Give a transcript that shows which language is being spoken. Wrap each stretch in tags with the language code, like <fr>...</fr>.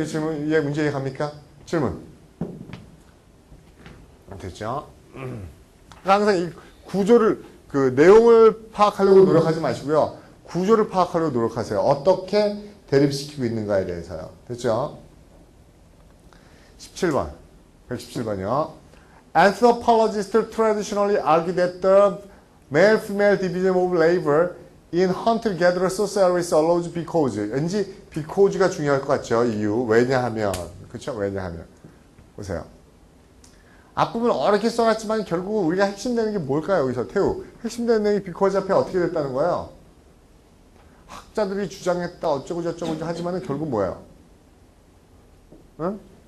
<ko>이 질문, 이해 문제 이해갑니까? 질문. 됐죠? 항상 이 구조를, 그 내용을 파악하려고 노력하지 마시고요. 구조를 파악하려고 노력하세요. 어떻게 대립시키고 있는가에 대해서요. 됐죠? 17번. 117번이요.</ko> <en>Anthropologists traditionally argue that the male-female division of labor in hunter-gatherer societies allows because.</en> <ko>왠지 because가 중요할 것 같죠? 이유. 왜냐하면. 그렇죠? 왜냐하면. 보세요. 앞부분 어렵게 써놨지만 결국 우리가 핵심되는 게 뭘까요? 여기서 태우. 핵심되는 내용이 because 앞에 어떻게 됐다는 거예요? 학자들이 주장했다 어쩌고 저쩌고 하지만은 결국 뭐예요? 응?</ko>